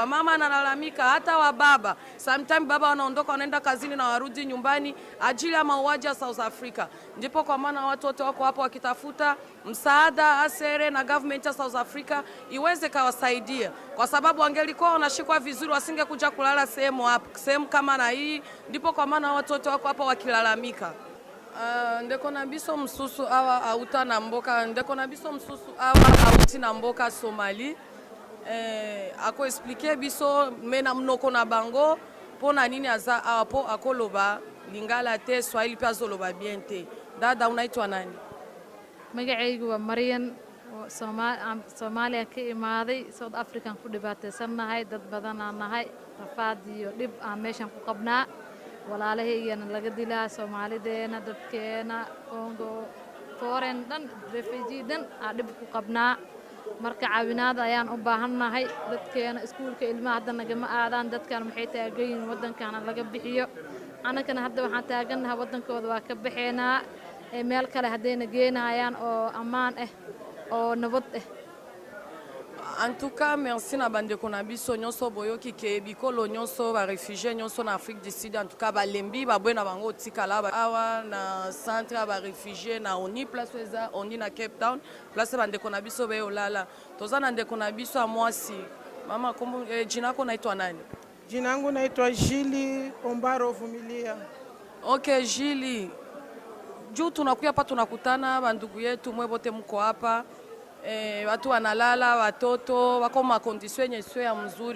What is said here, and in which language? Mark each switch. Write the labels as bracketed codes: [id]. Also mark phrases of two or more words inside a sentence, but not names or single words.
[sw] Mama analalamika, hata wababa sometimes baba wanaondoka wanaenda kazini na warudi nyumbani ajili ya mauaji ya South Africa. Ndipo kwa maana watu wote wako hapo wakitafuta msaada ACR na government ya South Africa iweze kawasaidia, kwa sababu wangelikuwa wanashikwa vizuri wasingekuja kulala sehemu hapa, sehemu kama na hii. Ndipo kwa maana watu wote wako hapa wakilalamika. [ln] Ndeko na biso msusu awa auta na mboka, ndeko na biso msusu awa auti na mboka Somali. Ako expliquer biso mena mnoko na bango pona nini aza awa po akoloba lingala te Swahili pia zoloba bien te. [sw] Dada unaitwa nani? [so] magacaygu waa Maryan Soomaaliya ka imaaday South African ku dhibaataysanahay dad badan aan nahay rafaad iyo dhib aan meeshan ku qabnaa walaalahaygana laga dilaa Soomaalideena dadkeena Congo foreign dhan refugee dhan aan dhib ku qabnaa marka caawinaad ayaan u baahanahay dadkeena iskuulka ilmaha hadda nagama aadaan dadkan maxay taagayn wadankan laga bixiyo anagana hadda waxaan taaganahay wadankooda waa ka bixeenaa meel kale hadayna geenayaan oo ammaan ah oo nabad ah. [fr] En tout cas, [ln] merci na bandeko na biso nyonso boyoki ke bikolo nyonso ba réfugiés nyonso na Afrique du Sud. [fr] En tout cas, [ln] balembi babwe na bango tikala awa na centre ba réfugiés na oni place eza oni na Cape Town place bandeko na biso be olala. Toza na ndeko na biso amwasi. [sw] Mama kombo jina lako naitwa nani? Jina langu naitwa Jili Ombaro Vumilia. Okay, Jili. Juu tunakuya hapa tunakutana bandugu yetu mwebote mko hapa. Watu wanalala, watoto wako makondisio yenye sio ya mzuri.